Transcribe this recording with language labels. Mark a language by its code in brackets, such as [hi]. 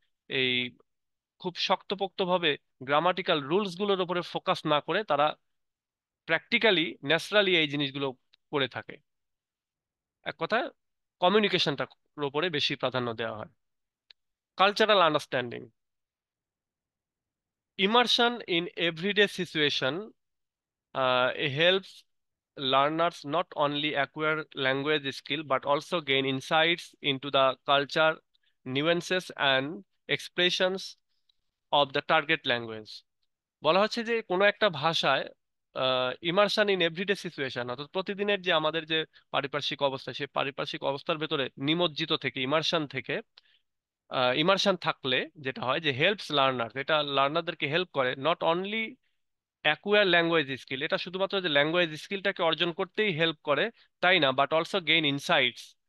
[bn] এই খুব শক্তপোক্তভাবে grammatical rules গুলোর উপরে ফোকাস না করে তারা প্র্যাকটিক্যালি ন্যাচারালি এই জিনিসগুলো করে থাকে। এক কথায় কমিউনিকেশনটার উপরে বেশি প্রাধান্য দেওয়া হয়। Cultural understanding. [en] Immersion in everyday situation helps learners not only acquire language skill but also gain insights into the culture, nuances and expressions of the target language. [bn] বলা হচ্ছে যে কোনো একটা ভাষায় [en] immersion in everyday situation, [bn] অর্থাৎ প্রতিদিনের যে আমাদের যে পারিপার্শ্বিক অবস্থা, সেই পারিপার্শ্বিক অবস্থার ভেতরে নিমজ্জিত থেকে, ইমার্শন থেকে, ইমার্শন থাকলে যেটা হয় যে [en] helps learner, [bn] এটা লার্নারদেরকে হেল্প করে [en] not only acquire language skill, [bn] এটা শুধুমাত্র যে ল্যাঙ্গুয়েজ স্কিলটাকে অর্জন করতেই হেল্প করে তাই না, [en] But also gain insights.